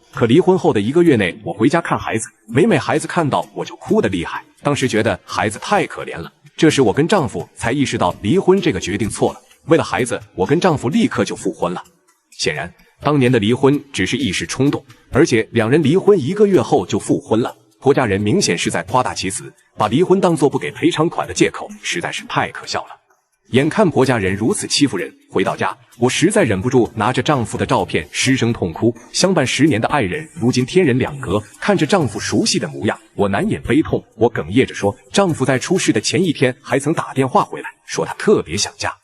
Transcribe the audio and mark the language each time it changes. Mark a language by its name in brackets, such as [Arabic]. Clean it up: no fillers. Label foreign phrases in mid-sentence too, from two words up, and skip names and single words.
[Chinese] 可離婚後的1個月內，我回家看孩子，每孩子看到我就哭得厲害，當時覺得孩子太可憐了。這時我跟丈夫才意識到離婚這個決定錯了，為了孩子，我跟丈夫立刻就復婚了。顯然，當年的離婚只是一時衝動，而且2人離婚1個月後就復婚了。婆家人明顯是在誇大其詞，把離婚當作不給賠償款的借口，實在是太可笑了。眼看婆家人如此欺負人，回到家，我實在忍不住拿着丈夫的照片失聲痛哭。相伴10年的愛人，如今天人兩隔，看着丈夫熟悉的模樣，我難掩悲痛。我哽咽着說，丈夫在出事的前1天還曾打電話回來，說他特別想家。